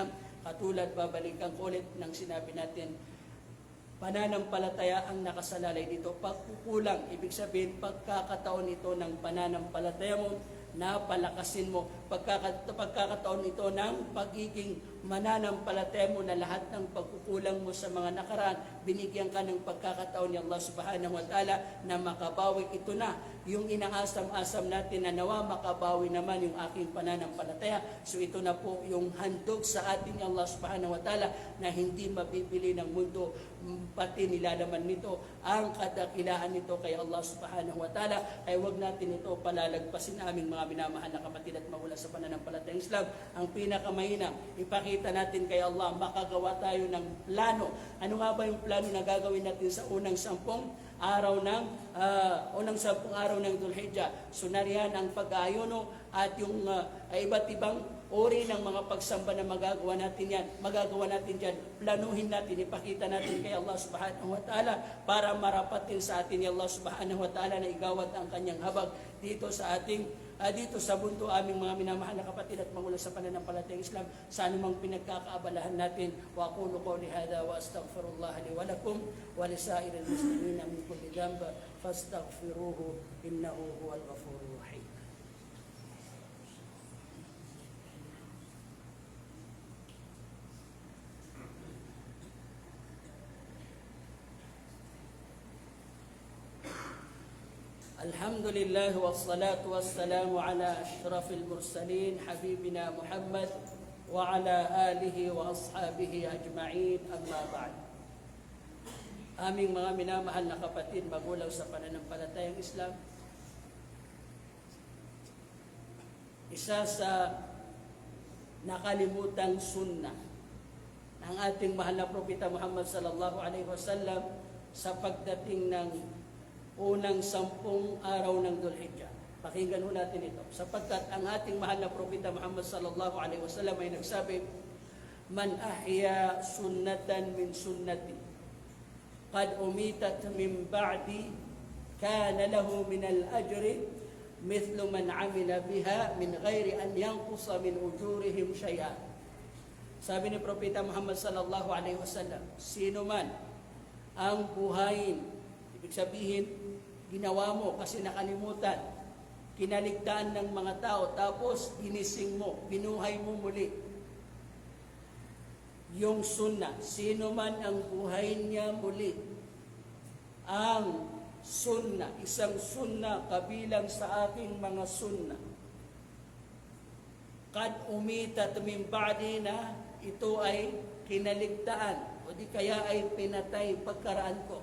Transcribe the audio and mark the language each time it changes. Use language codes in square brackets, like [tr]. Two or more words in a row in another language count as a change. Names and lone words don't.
[tl] Katulad, babalikan ko ulit ng sinabi natin, pananampalataya ang nakasalalay dito. Pagkukulang, ibig sabihin, pagkakataon ito ng pananampalataya mo, napalakasin mo. Pagkakataon ito ng pagiging mananampalataya mo na lahat ng pagkukulang mo sa mga nakaraan, binigyan ka ng pagkakataon ni Allah [ar] سبحانه وتعالى [tl] na makabawi. Ito na yung inaasam-asam natin na nawa makabawi naman yung aking pananampalataya. So ito na po yung handog sa ating Allah [ar] سبحانه وتعالى [tl] na hindi mabibili ng mundo, pati nilalaman nito ang kadakilaan nito kay Allah [ar] سبحانه وتعالى. [tl] Ay wag natin ito palalagpasin, aming mga minamahal na kapatid at magulang sa pananampalatayang Islam. Ang pinakamainam, ipakita natin kay Allah, makagawa tayo ng plano. Ano nga ba yung plano na gagawin natin sa unang 10 araw ng Dhul-Hijjah? So nariyan ang pag-ayuno at yung iba't ibang uri ng mga pagsamba na magagawa natin dyan. Planuhin natin, ipakita natin kay Allah [ar] سبحانه وتعالى [tl] para marapatin sa atin ni Allah [ar] سبحانه وتعالى [tl] na igawat ang kanyang habag dito sa mundo, aming mga minamahal na kapatid at magulang sa pananampalatayang Islam, sa anumang pinagkakaabalahan natin. [ar] وأقول قولي هذا وأستغفر الله لي ولكم ولسائر المسلمين من كل ذنب فاستغفروه إنه هو الغفور الرحيم. الحمد لله والصلاة والسلام على أشرف المرسلين حبيبنا محمد وعلى آله وأصحابه أجمعين أما بعد. [tl] Aming mga minamahal na kapatid, magulang sa pananampalatayang Islam, isa sa nakalimutang sunnah ng ating mahal na propeta Muhammad [ar] صلى الله عليه وسلم [tl] sa pagdating ng unang 10 araw ng Dhul-Hijjah. Pakinggan ho natin ito. Sapagkat ang ating mahal na propeta Muhammad [ar] صلى الله عليه وسلم [tl] ay nagsabi, [ar] "من أحيا سنة من سنتي قد أميتت من بعدي كان له من الأجر مثل من عمل بها من غير أن ينقص من أجورهم شيئا." [tl] Sabi ni propeta Muhammad [ar] صلى الله عليه وسلم, [tl] sino man ang buhayin, ibig sabihin, ginawa mo kasi nakalimutan, kinaligtaan ng mga tao, tapos ginising mo, binuhay mo muli yung sunnah. Sino man ang buhayin niya muli ang sunnah, isang sunnah kabilang sa aking mga sunnah, [ar] قد أميتت من بعدي, [tl] na ito ay kinaligtaan o di kaya ay pinatay pagkaraan ko.